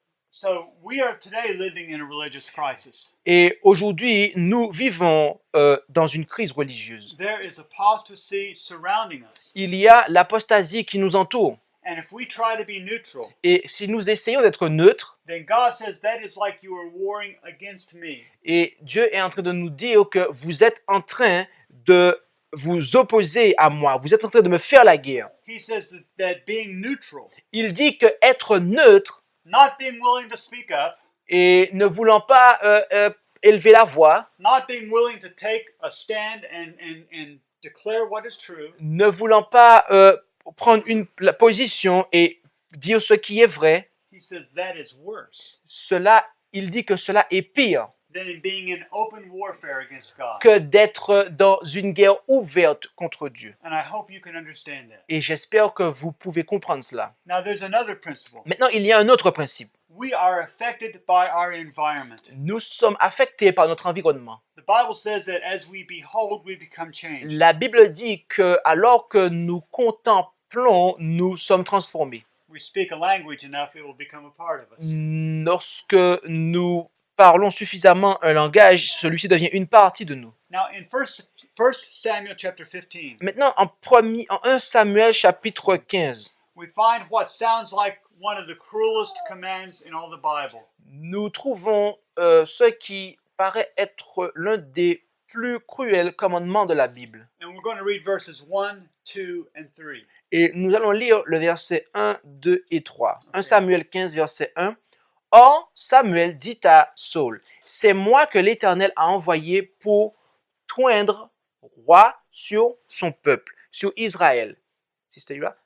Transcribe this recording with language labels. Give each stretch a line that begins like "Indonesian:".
English: So we are today living in a religious crisis.
French: Et aujourd'hui, nous vivons dans une crise religieuse.
English: There is apostasy surrounding us.
French: Il y a l'apostasie qui nous entoure.
English: And if we try to be neutral,
French: Et si nous essayons d'être neutres,
English: then God says that is like you are warring against me.
French: et Dieu est en train de nous dire que vous êtes en train de vous opposer à moi, vous êtes en train de me faire la guerre.
English: He says that being neutral,
French: Il dit que être neutre
English: not being willing to speak up,
French: et ne voulant pas élever la voix,
English: not being willing to take a stand and declare what is true,
French: ne voulant pas prendre la position et dire ce qui est vrai,
English: he says that is worse
French: il dit que cela est pire
English: than in being in open warfare against God.
French: que d'être dans une guerre ouverte contre Dieu.
English: And I hope you can understand that.
French: Et j'espère que vous pouvez comprendre cela.
English: Now there's another principle.
French: Maintenant, il y a un autre principe.
English: We are affected by our environment.
French: Nous sommes affectés par notre environnement.
English: The Bible says that as we behold, we become changed.
French: La Bible dit que alors que nous contemplons, nous sommes transformés.
English: We speak a language enough, it will become a part of us.
French: Lorsque nous parlons suffisamment un langage, celui-ci devient une partie de nous.
English: Now in 1 Samuel chapter 15,
French: Maintenant, en 1 Samuel chapitre 15,
English: we find what sounds like one of the cruelest commands in all the Bible.
French: nous trouvons ce qui paraît être l'un des plus cruels commandements de la Bible.
English: And we're going to read verses 1, 2, and 3.
French: Et nous allons lire le verset 1, 2 et 3. 1 Ok. Samuel 15, verset 1. Or, Samuel dit à Saul, « C'est moi que l'Éternel a envoyé pour toindre roi sur son peuple, sur Israël. » Sister Ira.